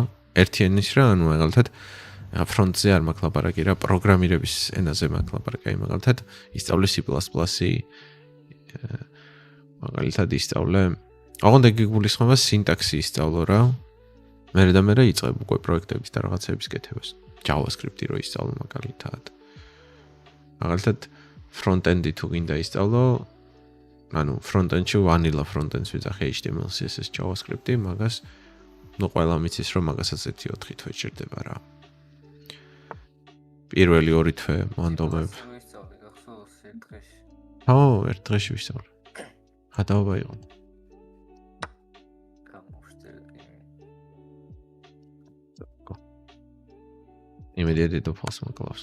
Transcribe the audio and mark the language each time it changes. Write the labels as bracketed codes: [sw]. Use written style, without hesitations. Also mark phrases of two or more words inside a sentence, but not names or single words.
[ka] ერთიანის რა, ანუ მაგალითად ფრონტზე არ მაქვს ლაპარაკი რა, პროგრამირების ენაზე მაქვს ლაპარაკი, მაგალითად ისწავლე C++-ი, მაგალითად ისწავლე, ოღონდ ეგ გულისხმობა სინტაქსი ისწავლო რა. მერე იწყებ უკვე პროექტების და რაღაცების კეთებას. JavaScript-ი რო ისწავლო მაგალითად. მაგალითად front-end-ი თუ გინდა ისწავლო, ანუ front-end-ში [en] vanilla front-end- [ka] ს ვიძახე HTML, CSS, JavaScript-ი, მაგას ნუ ყველა მიცის რომ მაგასაც 1-4 თვე ჭირდება რა. პირველი 2 თვე მანდობებ. ერთ დღეში ვისწავლე. ხატაობა იყო. იმედი დედოფალს მოკლავს.